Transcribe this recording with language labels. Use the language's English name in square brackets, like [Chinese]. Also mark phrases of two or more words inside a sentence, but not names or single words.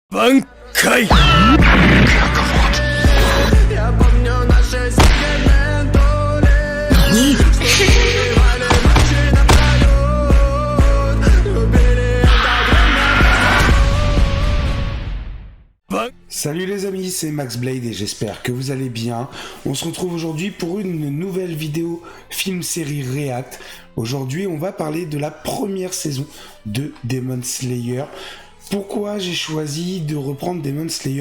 [Russian] 挽回 Я помню наши секретные доли. Переживали ночи напролёт. Любили это время. [French] Salut les amis, c'est Max Blade et j'espère que vous allez bien. On se retrouve aujourd'hui pour une nouvelle vidéo film-série React. Aujourd'hui, on va parler de la première saison de Demon Slayer. Pourquoi j'ai choisi de reprendre Demon Slayer?